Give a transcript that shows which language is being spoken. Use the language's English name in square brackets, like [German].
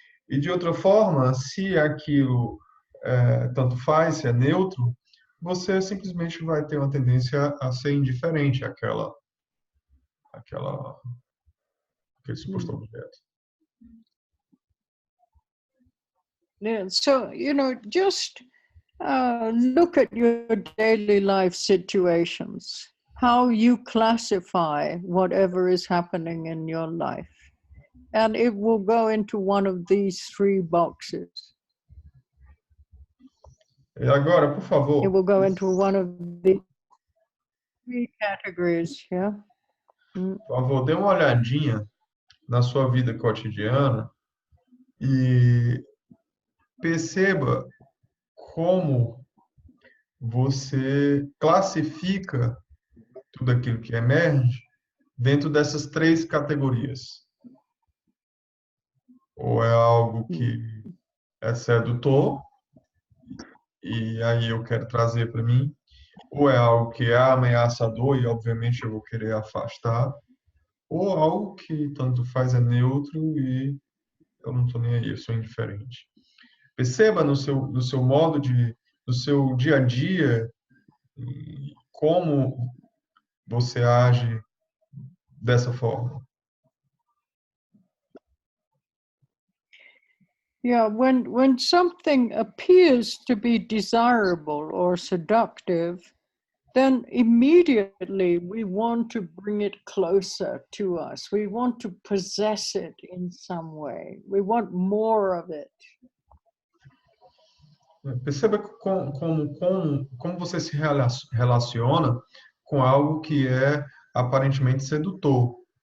[Portuguese] E de outra forma, se aquilo tanto faz, se é neutro, você simplesmente vai ter uma tendência a ser indiferente àquele suposto objeto. [English] Yeah, so, just look at your daily life situations, how you classify whatever is happening in your life. And it will go into one of these 3 boxes. [Portuguese] E agora, por favor. [English] It will go into one of the 3 categories, yeah? [Portuguese] Por favor, dê uma olhadinha na sua vida cotidiana e perceba como você classifica tudo aquilo que emerge dentro dessas 3 categorias. Ou é algo que é sedutor, e aí eu quero trazer para mim, ou é algo que é ameaçador e obviamente eu vou querer afastar, ou algo que tanto faz, é neutro e eu não estou nem aí, eu sou indiferente. Perceba no seu modo no seu dia a dia, como você age dessa forma. [English] Yeah, when something appears to be desirable or seductive, then immediately we want to bring it closer to us. We want to possess it in some way. We want more of it. [Portuguese] Perceba como você se relaciona com algo que é aparentemente sedutor.